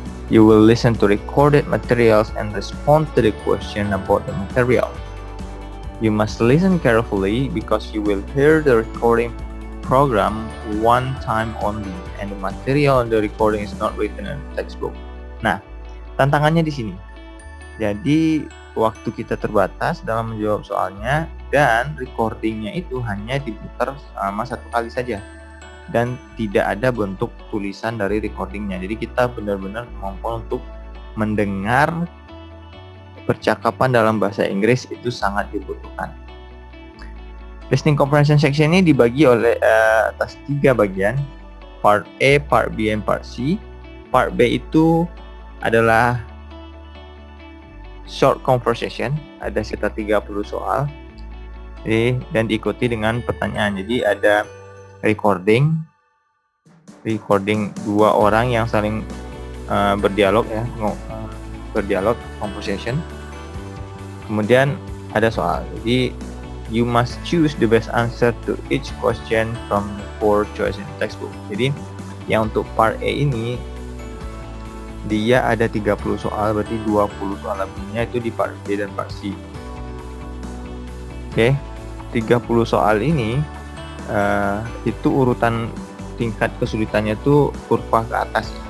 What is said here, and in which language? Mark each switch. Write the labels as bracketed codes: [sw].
[en] You will listen to recorded materials and respond to the question about the material. You must listen carefully because you will hear the recording program one time only and the material on the recording is not written in the textbook. [id] Nah, tantangannya di sini. Jadi, waktu kita terbatas dalam menjawab soalnya dan recordingnya itu hanya diputar selama 1 kali saja dan tidak ada bentuk tulisan dari recordingnya. Jadi kita benar-benar mampu untuk mendengar percakapan dalam bahasa Inggris itu sangat dibutuhkan. [en] Listening comprehension section [id] ini dibagi oleh atas 3 bagian, [en] part A, part B, and part C. [id] Part B itu adalah [en] short conversation, [id] ada sekitar 30 soal, dan diikuti dengan pertanyaan. Jadi ada recording 2 orang yang saling berdialog ya, berdialog, conversation. Kemudian ada soal. Jadi [en] you must choose the best answer to each question from the 4 choices in the textbook. [id] Jadi yang untuk part A ini dia ada 30 soal, berarti 20 soal lebihnya itu di part B dan part C. Oke, 30 soal ini itu urutan tingkat kesulitannya itu kurva ke atas.